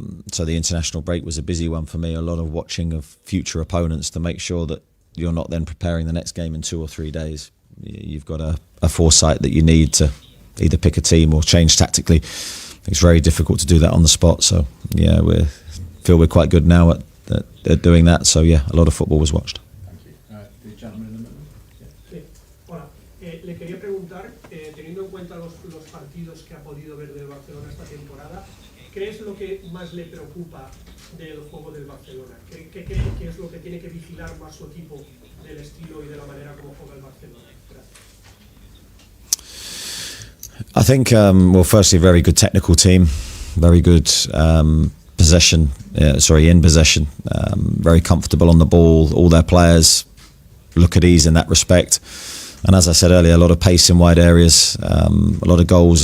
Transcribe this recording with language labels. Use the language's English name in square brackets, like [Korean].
[English] So the international break was a busy one for me, a lot of watching of future opponents to make sure that you're not then preparing the next game in 2 or 3 days. You've got a foresight that you need to either pick a team or change tactically. It's very difficult to do that on the spot. So yeah, we feel we're quite good now at doing that. So yeah, a lot of football was watched. Thank you. The gentleman in the middle. [Spanish] Sí. Hola, le quería preguntar, teniendo en cuenta los partidos que ha podido ver del Barcelona esta temporada, ¿qué es lo que más le preocupa del juego del Barcelona? ¿Qué cree que es lo que tiene que vigilar más su equipo del estilo y de la manera como juega el Barcelona? Gracias. [English] I think, well, firstly, a very good technical team, very good in possession, very comfortable on the ball. All their players look at ease in that respect. And as I said earlier, a lot of pace in wide areas, a lot of goals.